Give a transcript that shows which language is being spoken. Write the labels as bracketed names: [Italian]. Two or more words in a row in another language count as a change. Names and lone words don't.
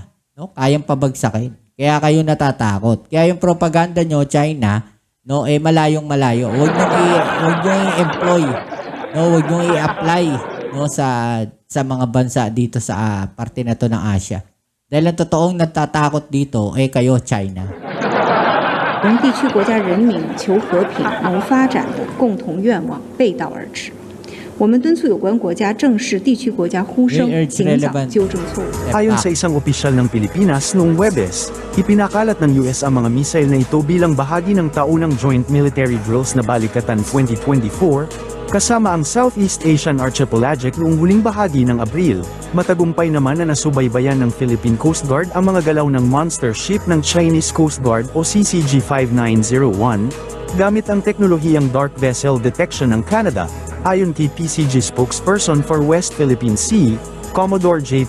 [Filipino] No? Kayang pabagsakin. Kaya kayo natatakot. Kaya yung propaganda nyo, China, no, malayong-malayo. Huwag nyo i-employ. No, huwag nyo i-apply, no, sa mga bansa dito sa parte na to ng Asia. Dahil ang totoong natatakot dito, kayo, China. [Chinese] 同地区国家人民求和平、谋发展的共同愿望背道而驰。我们敦促有关国家正视地区国家呼声，尽早纠正错误。 [Filipino] Ayon sa isang opisyal ng Pilipinas noong Huwebes, ipinakalat ng US ang mga missile na ito bilang bahagi ng taunang Joint Military Drills na Balikatan 2024, kasama ang Southeast Asian Archipelagic noong huling bahagi ng Abril. Matagumpay naman na nasubaybayan ng Philippine Coast Guard ang mga galaw ng [English] monster ship [Filipino] ng Chinese Coast Guard o CCG-5901, gamit ang teknolohiyang [English] dark vessel detection [Filipino] ng Canada, ayon kay PCG [English] spokesperson for West Philippine Sea, [Filipino] Commodore J.